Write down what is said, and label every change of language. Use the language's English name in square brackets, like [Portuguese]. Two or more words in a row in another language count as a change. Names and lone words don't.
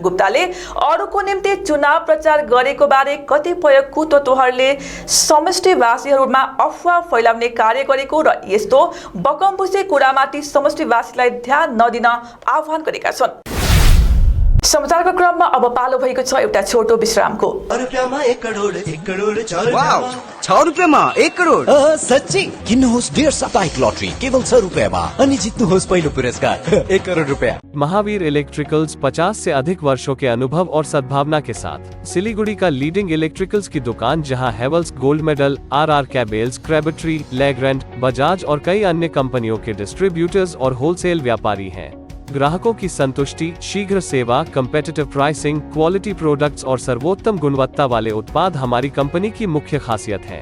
[Nepali] गुप्ताले अरूको निम्ति चुनाव प्रचार गरेको बारे कतिपय कुतत्त्वहरूले समष्टिवासीहरूमा अफवाह फैलाउने कार्य गरेको र यस्तो बकमबुसे कुरामाथि समष्टिवासीलाई ध्यान नदिन आह्वान गरेका छन्। समाचारको क्रममा अब पालो भएको छ एउटा छोटो विश्रामको। रुपियाँमा 1 करोड 1 करोड 6 वाउ 6 रुपियाँमा 1 करोड सच्ची किन्नुहोस् डेढ साप्ताहिक लटरी केवल 6 रुपियाँमा अनि जित्नुहोस् पहिलो पुरस्कार 1 करोड रुपया। [Hindi] महावीर इलेक्ट्रिकल्स 50 से अधिक वर्षों के अनुभव और सद्भावना के साथ सिलीगुड़ी का [English] leading electricals [Hindi] की दुकान, जहां हेवल्स गोल्ड मेडल, आरआर कैबल्स, क्रेबट्री, लेग्रेंट, बजाज और कई अन्य कंपनियों के डिस्ट्रीब्यूटर्स और होलसेल व्यापारी हैं। ग्राहकों की संतुष्टि, शीघ्र सेवा, [English] competitive pricing, quality products [Hindi] और सर्वोत्तम गुणवत्ता वाले उत्पाद हमारी कंपनी की मुख्य खासियत है।